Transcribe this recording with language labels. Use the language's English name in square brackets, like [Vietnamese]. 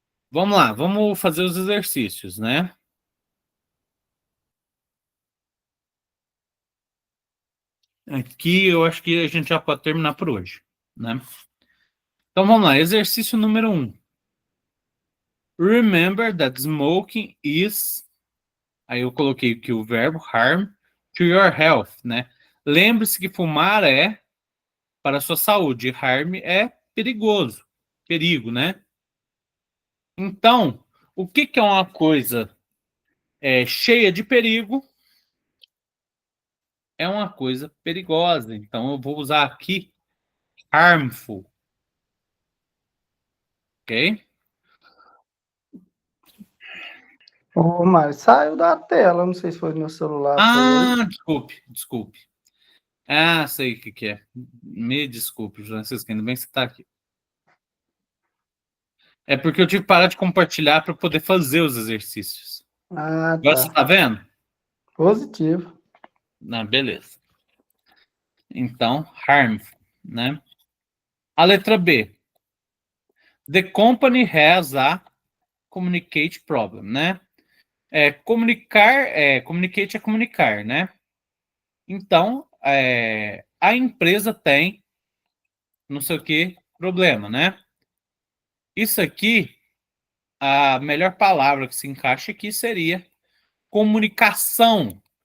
[Portuguese] Vamos lá, vamos fazer os exercícios, né? Aqui eu acho que a gente já pode terminar por hoje, né? Então vamos lá, exercício número 1. [English] Remember that smoking is. [Portuguese] Aí eu coloquei aqui o verbo [English] harm to your health, [Portuguese] né? Lembre-se que fumar é para a sua saúde, harm é perigoso, perigo, né? Então, o que é uma coisa cheia de perigo? É uma coisa perigosa. Então eu vou usar aqui harmful, ok? Ô, Mário, saiu da tela, não sei se foi no meu celular, foi aí. Desculpe. Ah, sei o que é. Me desculpe, Francisco, ainda bem que você está aqui. É porque eu tive que parar de compartilhar para poder fazer os exercícios. Ah, Agora você tá. está vendo? Positivo. Ah, beleza. Então, harmful, né? A letra B. [English] The company has a communicate problem, né? [Portuguese] Communicate é comunicar, né? Então, a empresa tem não sei o que problema, né? Isso aqui, a melhor palavra que se encaixa aqui seria comunicação.